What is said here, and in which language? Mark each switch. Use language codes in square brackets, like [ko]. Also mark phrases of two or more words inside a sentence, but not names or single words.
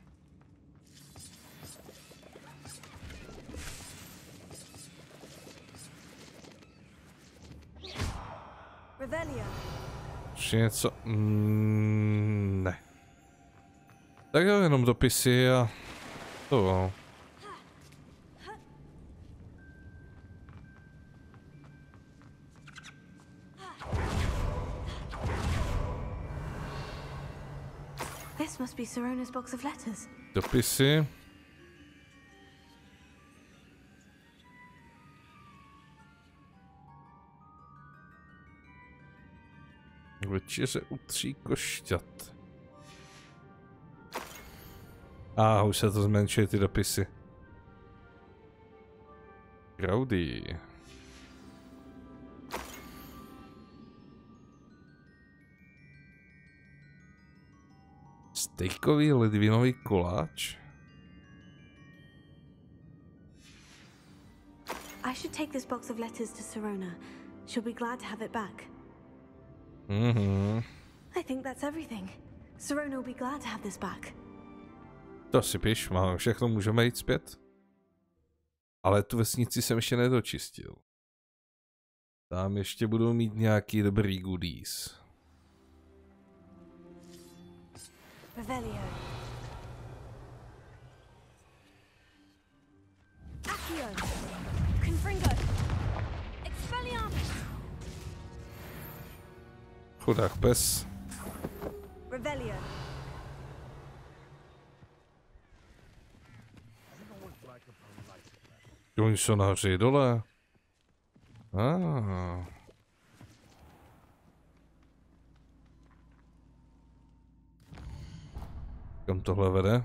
[cs] Ještě něco? Ne. Tak jo, jenom dopisy a... To. [en] This must be Sirona's box of letters. [cs] Dopisy. Večeře u 3 košťat. A už se to zmenšuje ty dopisy. Rowdy. Stejkový ledvinový koláč? [en] I should take this box of letters to Sirona. She'll be glad to have it back. I think that's everything. Sirona will be glad to have this back. [cs] To si píš, máme všechno, můžeme jít zpět. Ale tu vesnici jsem ještě nedočistil. Tam ještě budou mít nějaký dobrý goodies. Revelio. Accio. Confringo. Expelliarmus. Chudák pes. Revelio. Oni jsou nahoře dole. Kam tohle vede?